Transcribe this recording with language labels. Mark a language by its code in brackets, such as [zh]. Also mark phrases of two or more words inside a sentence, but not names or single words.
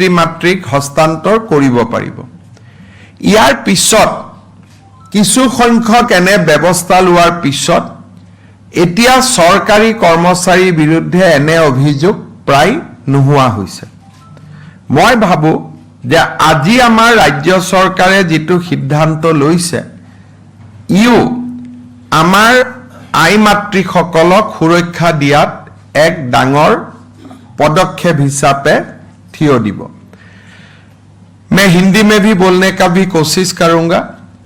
[as] মাতৃক হস্তান্তৰ কৰিব পাৰিব ইয়াৰ পিছত কিছু সংখ্যক এনে ব্যৱস্থা লোৱাৰ পিছত এতিয়া চৰকাৰী কৰ্মচাৰীৰ বিৰুদ্ধে এনে অভিযোগ প্ৰায় নোহোৱা হৈছে মই ভাবো যে আজি আমাৰ ৰাজ্য চৰকাৰে যেটো সিদ্ধান্ত লৈছে ইও আমাৰ আই মাতৃসকলক সুৰক্ষা দিয়াত এক ডাঙৰ পদক্ষেপ হিচাপে থিয় দিব। [hi] मैं हिंदी में भी बोलने का भी कोशिश करूंगा।